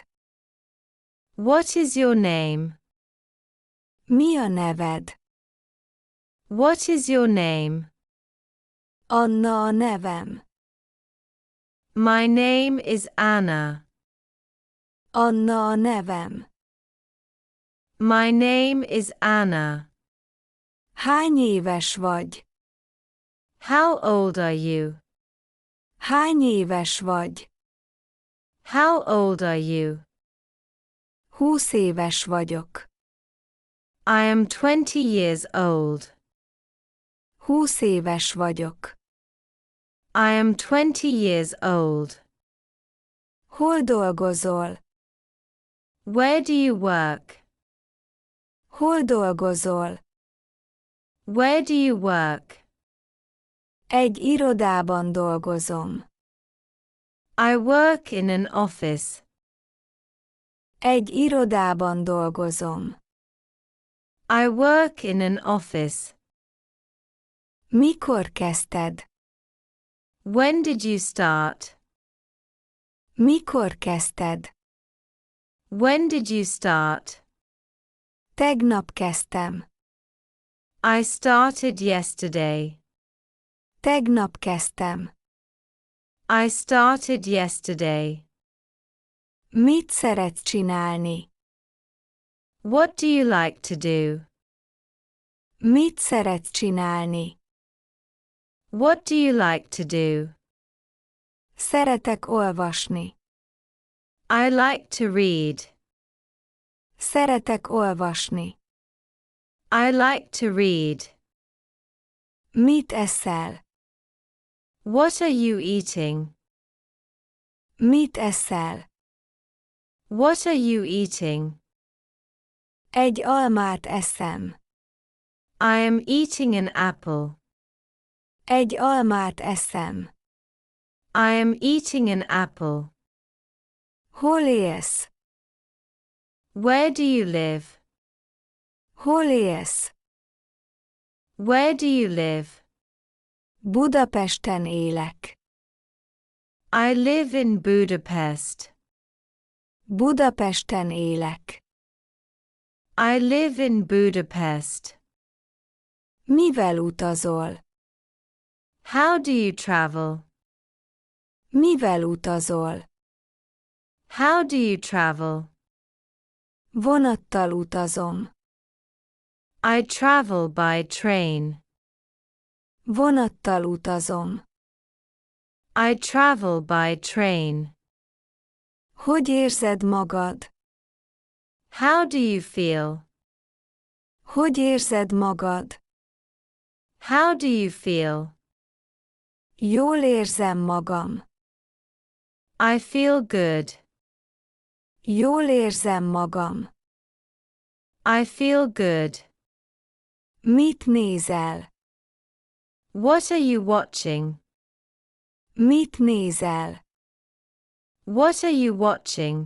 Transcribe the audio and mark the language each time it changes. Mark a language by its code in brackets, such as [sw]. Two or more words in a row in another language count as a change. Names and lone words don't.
[en] What is your name? [hu] Mi a neved? [en] What is your name? [hu] Anna a nevem. [en] My name is Anna. [hu] Anna a nevem. [en] My name is Anna. [hu] Hány éves vagy? [en] How old are you? [hu] Hány éves vagy? [en] How old are you? [hu] 20 éves vagyok. [en] I am 20 years old. [hu] 20 éves vagyok. [en] I am 20 years old. [hu] Hol dolgozol? [en] Where do you work? [hu] Hol dolgozol? [en] Where do you work? [hu] Egy irodában dolgozom. [en] I work in an office. [hu] Egy irodában dolgozom. [en] I work in an office. [hu] Mikor kezdted? [en] When did you start? [hu] Mikor kezdted? [en] When did you start? [hu] Tegnap kezdtem. [en] I started yesterday. [hu] Tegnap kezdtem. [en] I started yesterday. [hu] Mit szeretsz csinálni? [en] What do you like to do? [hu] Mit szeretsz csinálni? [en] What do you like to do? [hu] Szeretek olvasni. [en] I like to read. [hu] Szeretek olvasni. [en] I like to read. [hu] Mit eszel? [en] What are you eating? [hu] Mit eszel? [en] What are you eating? [hu] Egy almát eszem. [en] I am eating an apple. [hu] Egy almát eszem. [en] I am eating an apple. [hu] Hol élsz? [en] Where do you live? [hu] Hol élsz? [en] Where do you live? [hu] Budapesten élek. [en] I live in Budapest. [hu] Budapesten élek. [en] I live in Budapest. [hu] Mivel utazol? [en] How do you travel? [hu] Mivel utazol? [en] How do you travel? [hu] Vonattal utazom. [en] I travel by train. [hu] Vonattal utazom. [en] I travel by train. [hu] Hogy érzed magad? [en] How do you feel? [hu] Hogy érzed magad? [en] How do you feel? [hu] Jól érzem magam. [en] I feel good. [hu] Jól érzem magam. [en] I feel good. [hu] Mit nézel? [en] What are you watching? [hu] Mit nézel? [en] What are you watching?